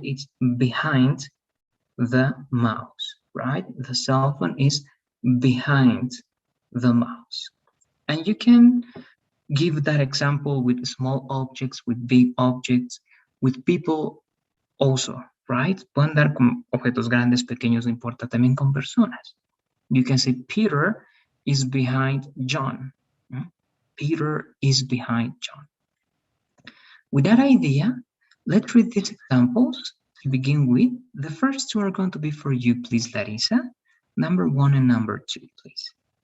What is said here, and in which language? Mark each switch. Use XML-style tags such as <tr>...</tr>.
<en>It's behind the mouse, right? The cell phone is behind the mouse. And you can give that example with small objects, with big objects, with people also, right?</en> <es>Pueden dar con objetos grandes, pequeños, no importa, también con personas.</es> <en>You can say Peter is behind John. Peter is behind John. With that idea, let's read these examples to begin with. The first two are going to be for you, please, Larissa. Number 1 and number 2, please.</en>